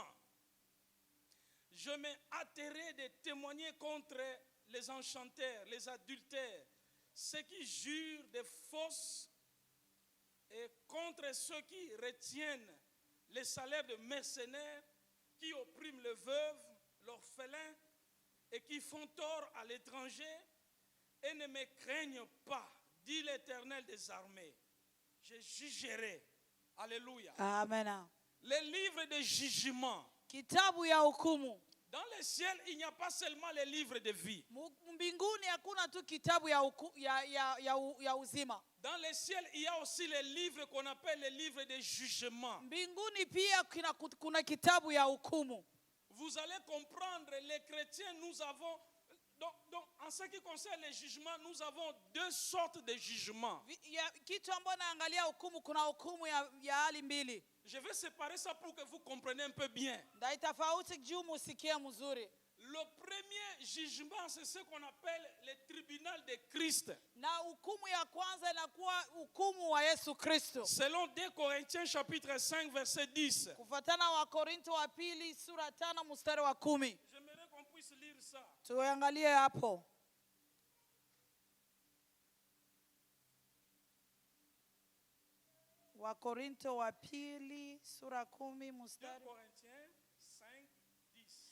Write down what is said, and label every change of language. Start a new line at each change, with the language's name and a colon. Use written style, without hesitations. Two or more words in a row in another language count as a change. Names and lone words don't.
French: Je me hâterai de témoigner contre les enchanteurs, les adultères, ceux qui jurent de fausses et contre ceux qui retiennent les salaires de mercenaires, qui oppriment les veuves, l'orphelin et qui font tort à l'étranger et ne me craignent pas, dit l'Éternel des armées. Je jugerai. Alléluia. Amen. Les livres de jugement.
Swahili: Kitabu ya hukumu.
French: Dans le ciel, il n'y a pas seulement les livres de vie.
Swahili: Mbinguni hakuna tu kitabu ya uzima.
French: Dans le ciel, il y a aussi les livres qu'on appelle les livres de jugement.
Swahili: Mbinguni pia kuna kitabu ya hukumu.
French: Vous allez comprendre, les chrétiens, nous avons... Donc, en ce qui concerne les jugements, nous avons deux sortes de jugements.
Swahili: Kitu ambacho naangalia hukumu, kuna hukumu ya hali mbili.
French: Je vais séparer ça pour que vous compreniez un peu bien.
Swahili: Ndaitafauti juu musikie mzuri.
French: Le premier jugement, c'est ce qu'on appelle le tribunal de Christ.
Swahili: Na hukumu ya kwanza inakuwa hukumu wa Yesu Kristo.
French: Selon 2 Corinthiens chapitre 5 verset 10.
Swahili: Kufuatana wa Korinto wa pili sura 5 mstari wa 10.
French: J'aimerais qu'on puisse lire ça.
Swahili: Tuangalie hapo. Wa Korinto wa pili sura 10 2 mstari.
French: Corinthiens 5, 10.